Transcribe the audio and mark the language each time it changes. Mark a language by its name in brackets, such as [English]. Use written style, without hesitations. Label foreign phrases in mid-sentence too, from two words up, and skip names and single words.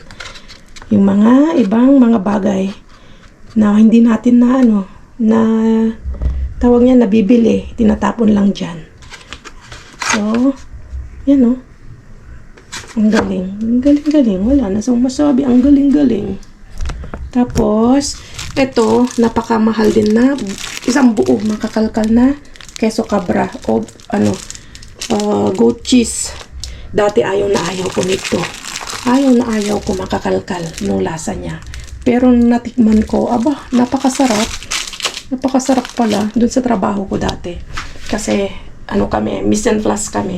[Filipino] Yung mga ibang mga bagay na hindi natin na tawag niya nabibili, tinatapon lang dyan. So, yan o. Ang galing. Ang galing-galing. Wala na sa masabi. Ang galing-galing. Tapos, ito, napakamahal din na isang buo makakalkal na [Spanish] queso cabra [Filipino] o [English] goat cheese. [Filipino] Dati ayaw na ayaw ko nito. Ayaw na ayaw ko makakalkal nung lasa niya. Pero natikman ko, napakasarap. Napakasarap pala dun sa trabaho ko dati. Kasi, kami, [French] mise en place [Filipino] kami.